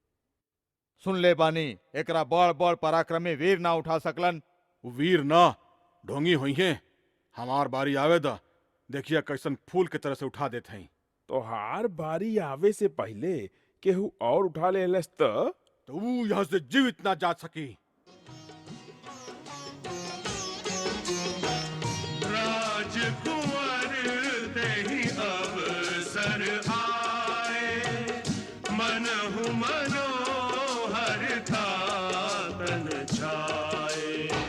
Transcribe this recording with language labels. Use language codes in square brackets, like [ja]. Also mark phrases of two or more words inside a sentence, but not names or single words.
[bho] सुन ले बानी, एकरा बड़ बड़ पराक्रमी वीर ना उठा सकलन। वीर ना ढोंगी हुई हैं। हमार बारी आवे दा, देखिए कैसन फूल के तरह से उठा देते हैं। तो हार बारी आवे से पहले केहू और उठा ले तो ऊ यहाँ से जीवित ना जा सकी। [awa] राजकुंवर तेहि अवसर आए, मनहु मनोहर था तन छाए।